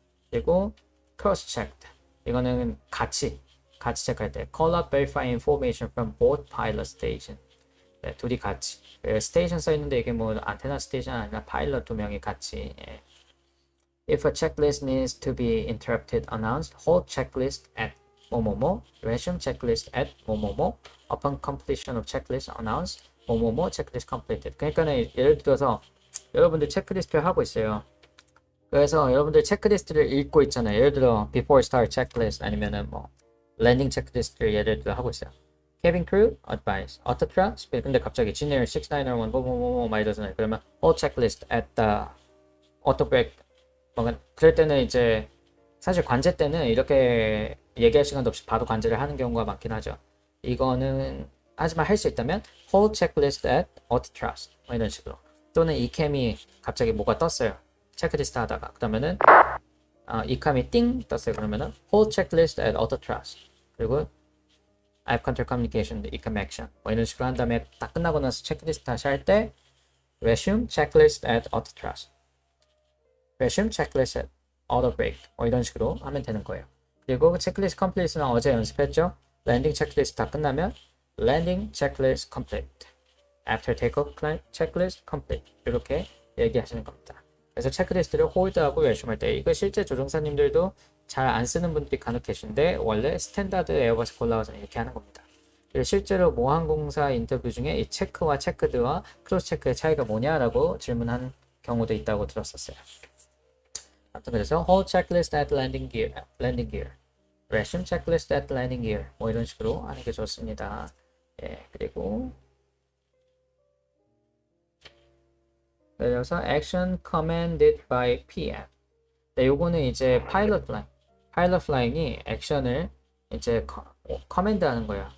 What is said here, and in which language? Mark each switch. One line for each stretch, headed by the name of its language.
English: 그리고 cross checked.
Korean: 이거는 같이 체크할 때
English: call out verify information from both pilot station.
Korean: 네, 둘이 같이. 스테이션 써 있는데 이게 뭐 안테나 스테이션 아니라 파일럿 두 명이 같이. 예.
English: If a checklist needs to be interrupted, announced, hold checklist at 뭐뭐뭐, resume checklist at 뭐뭐뭐, upon completion of checklist, announce 뭐뭐뭐, checklist completed.
Korean: 그러니까는 예를 들어서 여러분들 체크리스트를 하고 있어요. 그래서 여러분들 체크리스트를 읽고 있잖아요. 예를 들어 before start checklist 아니면은 뭐 landing 체크리스트를 예를 들어 하고 있어요.
English: cabin crew advice, auto track speed.
Korean: 근데 갑자기 Genier 6901 뭐뭐뭐 막 이러잖아요.
English: 그러면 hold checklist at the auto brake.
Korean: 그럴 때는 이제 사실 관제 때는 이렇게 얘기할 시간도 없이 바로 관제를 하는 경우가 많긴 하죠. 이거는 하지만 할 수 있다면
English: hold checklist at auto track
Korean: 뭐 이런 식으로. 또는 이 캠이 갑자기 뭐가 떴어요. 체크리스트 하다가 그러면은 이 캠이 띵 떴어요.
English: 그러면은 hold checklist at auto track.
Korean: 그리고 app control communication, 이캠 action 뭐 이런 식으로 한 다음에 딱 끝나고 나서 체크리스트 다시 할 때
English: resume checklist at auto track. resume checklist at auto brake
Korean: 뭐 이런 식으로 하면 되는 거예요. 그리고 체크리스트 컴플리트는 어제 연습했죠. 랜딩 체크리스트 다 끝나면
English: landing checklist complete. after takeoff checklist complete.
Korean: 이렇게 얘기하시는 겁니다. 그래서 체크리스트를 홀드하고 resume 할 때 이거 실제 조종사님들도 잘 안 쓰는 분들이 간혹 계신데 원래 스탠다드 에어버스 콜라웃은 이렇게 하는 겁니다. 그리고 실제로 모항공사 인터뷰 중에 이 체크와 체크드와 크로스 체크의 차이가 뭐냐라고 질문한 경우도 있다고 들었었어요. 아무튼 그래서
English: hold checklist at landing gear,
Korean: resume checklist at landing gear 뭐 이런 식으로 하는 게 좋습니다. 예, 그리고 그래서
English: action commanded by PM.
Korean: 네, 요거는 이제 pilot flying이 액션을 이제 커맨드 하는 거야.